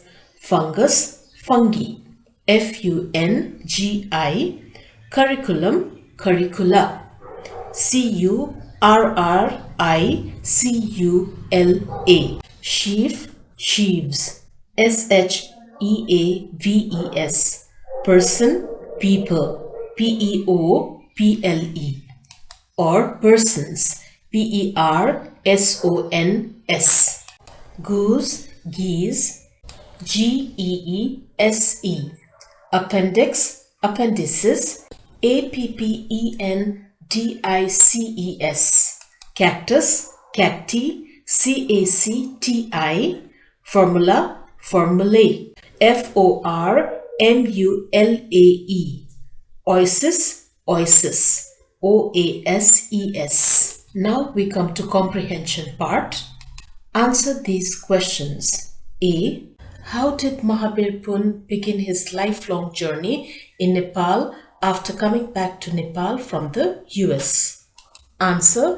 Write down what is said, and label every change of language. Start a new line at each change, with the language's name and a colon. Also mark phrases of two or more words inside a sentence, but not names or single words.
English: Fungus, fungi, F-U-N-G-I. Curriculum, curricula, C-U-R-R-I-C-U-L-A. Sheaf, sheaves, S-H-E-A-V-E-S. Person, people, P-E-O-P-L-E. Or persons, P-E-R-S-O-N-S. Goose, geese, G-E-E-S-E. Appendix, appendices, A-P-P-E-N-D-I-C-E-S. Cactus, cacti, C-A-C-T-I. Formula, formulae, F-O-R-M-U-L-A-E. Oasis, oasis, O-A-S-E-S. Now we come to comprehension part. Answer these questions. A. How did Mahabir Boon begin his lifelong journey in Nepal after coming back to Nepal from the US? Answer.